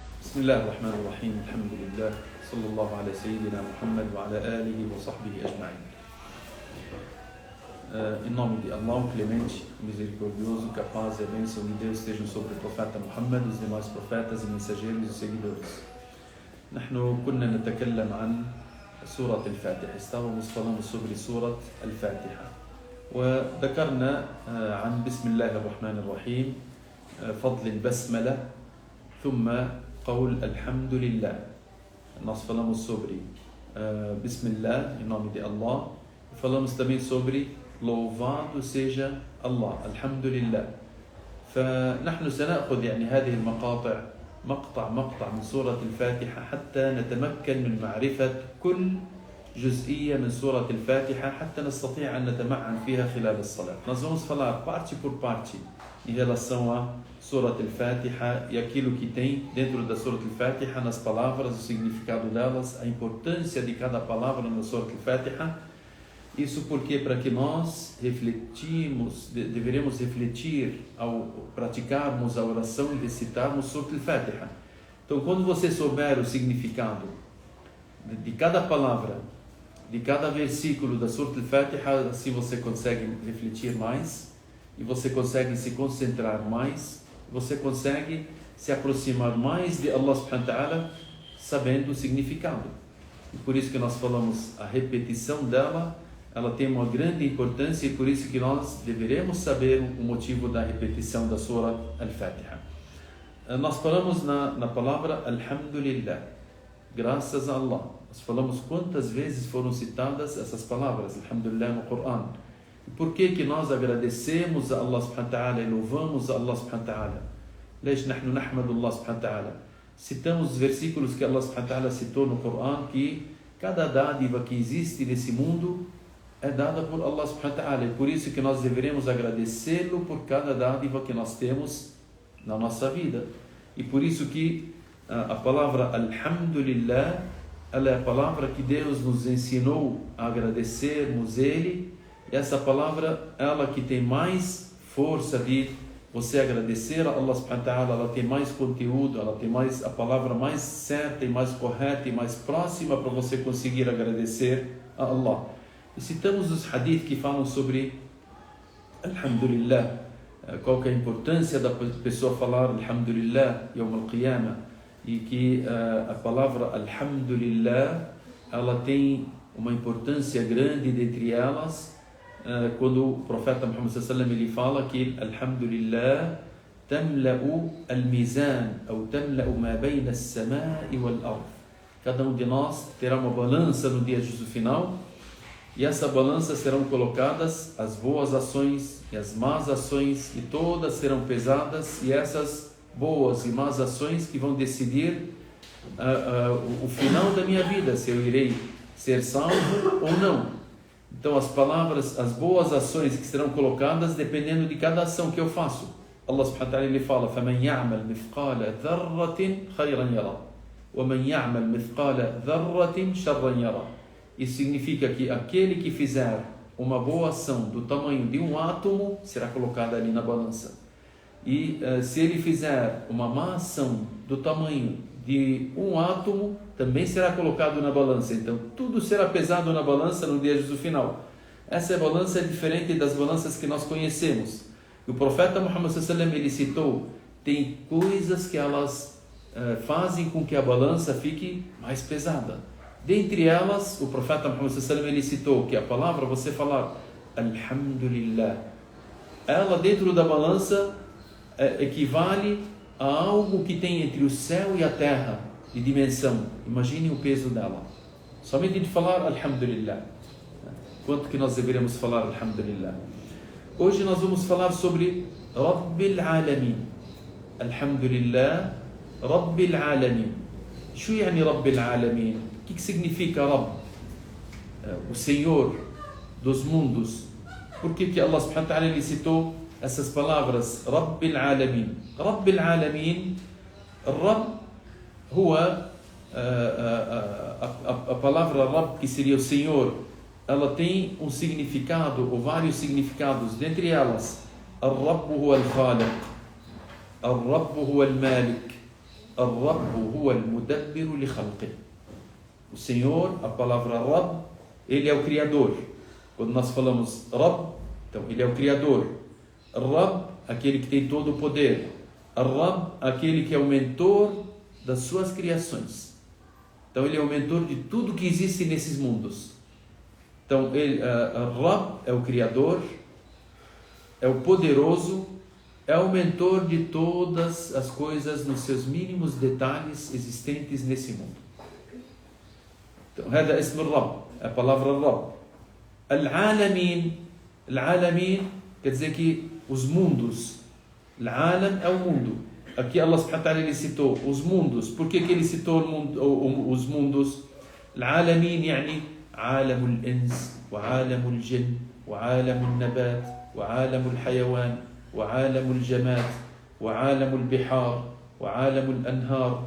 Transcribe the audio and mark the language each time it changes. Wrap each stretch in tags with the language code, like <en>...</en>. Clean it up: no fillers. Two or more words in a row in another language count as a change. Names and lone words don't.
<ar>بسم الله الرحمن الرحيم الحمد لله صلى الله على سيدنا محمد وعلى آله وصحبه أجمعين.</ar> <pt>Em nome de Allah, o clemente, misericordioso, que a paz e a bênção de Deus estejam sobre o profeta Muhammad, os demais profetas e mensageiros e seguidores.</pt> <ar>نحن كنا نتكلم عن سورة الفاتحة. استوى</ar> <pt>falando sobre</pt> <ar>سورة الفاتحة وذكرنا عن بسم الله الرحمن الرحيم، فضل البسملة، ثم قول الحمد لله.</ar> <pt>Nós falamos sobre Bismillah, em nome de Allah. Falamos também sobre louvado seja Allah، الحمد لله.</pt> <ar>فنحن سنأخذ هذه المقاطع مقطع من سورة الفاتحة حتى نتمكن من معرفة كل جزئية من سورة الفاتحة حتى نستطيع أن نتمعن فيها خلال الصلاة.</ar> <pt>Nós vamos falar parte por parte em relação a Surat al-Fatiha e aquilo que tem dentro da Surat al-Fatiha, nas palavras, o significado delas, a importância de cada palavra na Surat al-Fatiha. Isso porque para que nós deveremos refletir ao praticarmos a oração e recitarmos Surat al-Fatiha. Então, quando você souber o significado de cada palavra, de cada versículo da Surat al-Fatiha, assim você consegue refletir mais e você consegue se concentrar mais, você consegue se aproximar mais de</pt> <ar>الله سبحانه وتعالى</ar> <pt>sabendo o significado. E por isso que nós falamos, a repetição dela, ela tem uma grande importância e por isso que nós deveremos saber o motivo da repetição da Surah Al-Fatiha. Nós falamos na palavra Alhamdulillah, graças a Allah. Nós falamos quantas vezes foram citadas essas palavras, Alhamdulillah, no Coran. E por que nós agradecemos a</pt> <ar>الله سبحانه وتعالى</ar> <pt>e louvamos a</pt> <ar>الله سبحانه وتعالى? ليش نحن نحمد الله سبحانه وتعالى?</ar> <pt>Citamos os versículos que</pt> <ar>الله سبحانه وتعالى</ar> <pt>citou no Coran, que cada dádiva que existe nesse mundo é dada por</pt> <ar>الله سبحانه وتعالى.</ar> <pt>E por isso que nós deveremos agradecê-lo por cada dádiva que nós temos na nossa vida. E por isso que a palavra Alhamdulillah, ela é a palavra que Deus nos ensinou a agradecermos Ele. E essa palavra, ela que tem mais força de você agradecer a</pt> <ar>الله سبحانه وتعالى,</ar> <pt>ela tem mais conteúdo, ela tem a palavra mais certa e mais correta e mais próxima para você conseguir agradecer a Allah. E citamos os hadith que falam sobre Alhamdulillah, qual que é a importância da pessoa falar Alhamdulillah</pt> <ar>يوم القيامة,</ar> <pt>e que a palavra Alhamdulillah, ela tem uma importância grande dentre elas, quando o profeta Muhammad</pt> <ar>صلى الله عليه وسلم</ar> <pt>ele fala que</pt> <ar>الحمد لله تملأ الميزان</ar> <pt>ou</pt> <ar>تملأ ما بين السماء والأرض.</ar> <pt>Cada um de nós terá uma balança no dia juízo final, e essa balança serão colocadas as boas ações e as más ações, e todas serão pesadas, e essas boas e más ações que vão decidir o final da minha vida, se eu irei ser salvo ou não. Então as palavras, as boas ações que serão colocadas dependendo de cada ação que eu faço.</pt> <ar>الله سبحانه وتعالى</ar> <pt>ele fala:</pt> <ar>فَمَنْ يَعْمَلْ مِثْقَالَ ذَرَّةٍ خَيْرًا يَرَى وَمَنْ يَعْمَلْ مِثْقَالَ ذَرَّةٍ شَرًّا يَرَى.</ar> <pt>Isso significa que aquele que fizer uma boa ação do tamanho de um átomo será colocado ali na balança. E se ele fizer uma má ação do tamanho de um átomo, também será colocado na balança. Então tudo será pesado na balança no dia do final. Essa balança é diferente das balanças que nós conhecemos. O profeta Muhammad</pt> <ar>صلى الله عليه وسلم</ar> <pt>ele citou, tem coisas que elas fazem com que a balança fique mais pesada. Dentre elas, o profeta Muhammad</pt> <ar>صلى الله عليه وسلم</ar> <pt>ele citou que a palavra, você falar Alhamdulillah, ela dentro da balança equivale a algo que tem entre o céu e a terra de dimensão. Imagine o peso dela. Somente de falar Alhamdulillah. Quanto que nós deveríamos falar Alhamdulillah? Hoje nós vamos falar sobre</pt> <ar>رب العالمين. الحمد لله، رب العالمين. شو يعني رب العالمين?</ar> <pt>O que significa Rabb? O Senhor dos mundos. Por que</pt> <ar>الله سبحانه وتعالى</ar> <pt>ele citou essas palavras</pt> <ar>رب العالمين? رب العالمين، رب,</ar> <pt>a palavra Rabb, que seria o Senhor, ela tem um significado ou vários significados. Dentre elas,</pt> <ar>الرب هو الخالق، الرب هو المالك, الرب هو المدبر لخلقه.</ar> <pt>O Senhor, a palavra Rabb, Ele é o Criador. Quando nós falamos Rabb, então Ele é o Criador. Rabb, aquele que tem todo o poder. Rabb, aquele que é o mentor das suas criações. Então Ele é o mentor de tudo que existe nesses mundos. Então Rabb é o Criador, é o poderoso, é o mentor de todas as coisas nos seus mínimos detalhes existentes nesse mundo. Então,</pt> <ar>هذا اسم الرب,</ar> <pt>a palavra Rabb. Al-Alamin, Al-Alamin quer dizer que os mundos. Al-Alam é o mundo. Aqui</pt> <ar>الله سبحانه وتعالى</ar> <pt>ele citou os mundos. Por que ele citou os mundos?</pt> <ar>Al-Alamin يعني عالم الإنس وعالم الجن وعالم النبات وعالم الحيوان وعالم الجماد وعالم البحار وعالم الأنهار.</ar>